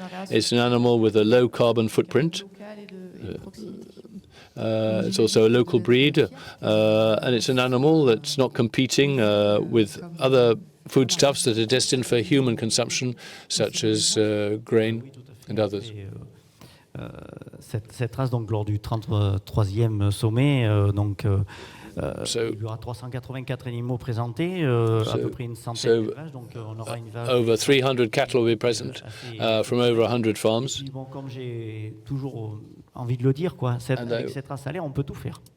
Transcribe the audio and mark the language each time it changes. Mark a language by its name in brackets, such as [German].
[English] It's an animal with a low carbon footprint. It's also a local breed. And it's an animal that's not competing with other foodstuffs that are destined for human consumption, such as grain and others. [French] Cette race, donc, lors du 33e sommet, il y aura 384 animaux présentés, à peu près une centaine de vaches, donc on aura une vache. [English] Over 300 cattle will be present from over 100 farms. [French] Bon, comme j'ai toujours envie de le dire, quoi, avec cette race salaire, on peut tout faire.